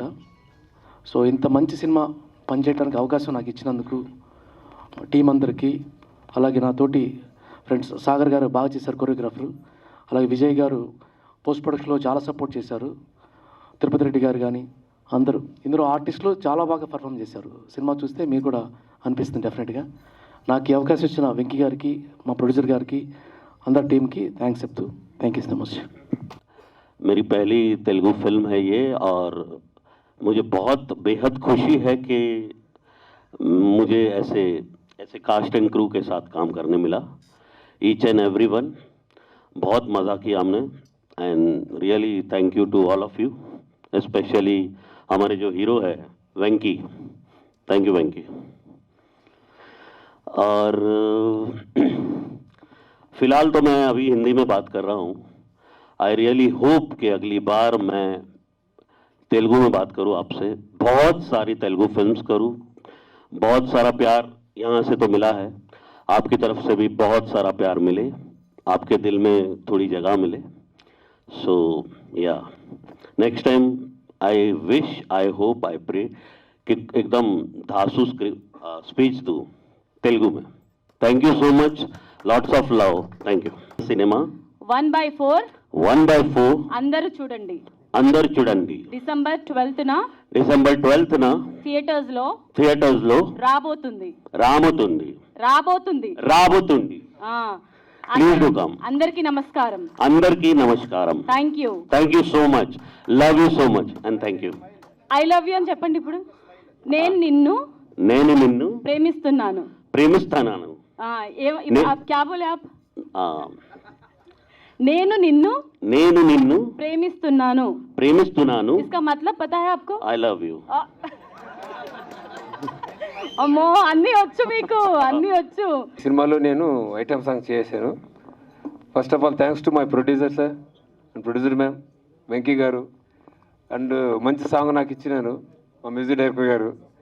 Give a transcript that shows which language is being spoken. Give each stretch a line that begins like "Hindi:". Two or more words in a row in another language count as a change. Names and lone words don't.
Telugu: సో ఇంత మంచి సినిమా పనిచేయడానికి అవకాశం నాకు ఇచ్చినందుకు టీం అందరికీ, అలాగే నా తోటి ఫ్రెండ్స్ సాగర్ గారు బాగా చేశారు కొరియోగ్రాఫరు, అలాగే విజయ్ గారు
English: post productionlo
Telugu: చాలా సపోర్ట్ చేశారు, తిరుపతి రెడ్డి గారు కానీ అందరూ. ఇందులో ఆర్టిస్టులు చాలా బాగా పర్ఫామ్ చేశారు. సినిమా చూస్తే మీకు కూడా అనిపిస్తుంది డెఫినెట్గా. నాకు ఈ అవకాశం ఇచ్చిన వెంకీ గారికి, మా ప్రొడ్యూసర్ గారికి, అందరి టీంకి థ్యాంక్స్ చెప్తూ
English: thank you so much.
Hindi: मेरी पहली तेलुगु फिल्म है ये, और मुझे बहुत बेहद खुशी है कि मुझे ऐसे
English: cast and crew
Hindi: के साथ काम करने मिला.
English: each and everyone
Hindi: बहुत मज़ा किया हमने,
English: and really thank you to all of you,
Hindi: स्पेशली हमारे जो हीरो है वेंकी.
English: thank you वेंकी.
Hindi: और फिलहाल तो मैं अभी हिंदी में बात कर रहा हूँ.
English: I really hope
Hindi: कि अगली बार मैं तेलुगु में बात करूँ आपसे, बहुत सारी तेलुगु फिल्म्स करूँ. बहुत सारा प्यार यहाँ से तो मिला है, आपकी तरफ से भी बहुत सारा प्यार मिले, आपके दिल में थोड़ी जगह मिले.
English: so yeah next time I wish, I hope, I pray
Hindi: कि एकदम धांसू स्पीच दूँ तेलुगु में.
English: thank you so much, lots of love. thank you.
Hindi: सिनेमा
Telugu: 1/4 అందరూ చూడండి. డిసెంబర్ 12th థియేటర్స్ లో రాబోతుంది.
English: please do come.
Telugu: అందరికీ నమస్కారం.
English: thank you so much. love you so much and thank you. I love you
Telugu: అని చెప్పండి ఇప్పుడు. నేను నిన్ను ప్రేమిస్తున్నాను.
Hindi: क्या बोले आप?
Telugu: నేను నిన్ను ప్రేమిస్తున్నాను.
Hindi: इसका मतलब पता है आपको?
English: I love you.
Telugu: అమ్మో, అన్నీ వచ్చు మీకు, అన్నీ వచ్చు. సినిమాలో నేను
English: item song
Telugu: చేశాను.
English: first of all thanks to my producer sir and producer ma'am వెంకీ గారు.
Telugu: అండ్ మంచి సాంగ్ నాకు ఇచ్చినారు మా
English: music director
Telugu: గారు.